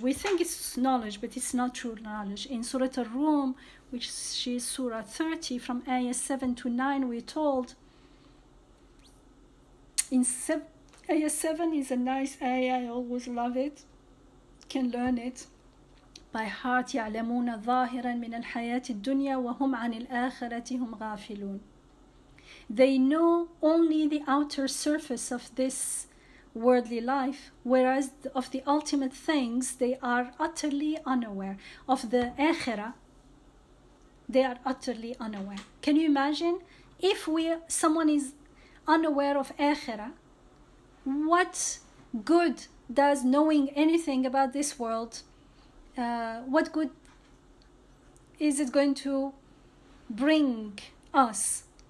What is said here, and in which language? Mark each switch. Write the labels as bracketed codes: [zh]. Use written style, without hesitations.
[en] We think it's knowledge, but it's not true knowledge. In Surah Al-Rum, which is Surah 30, from ayah 7 to 9, we're told, ayah 7 is a nice ayah, I always love it, can learn it by heart. [ar] يعلمون ظاهرا من الحياة الدنيا وهم عن الآخرة هم غافلون. [en] They know only the outer surface of this worldly life, whereas of the ultimate things they are utterly unaware. Of the akhirah, they are utterly unaware. Can you imagine if someone is unaware of akhirah, what good does knowing anything about this world, what good is it going to bring us?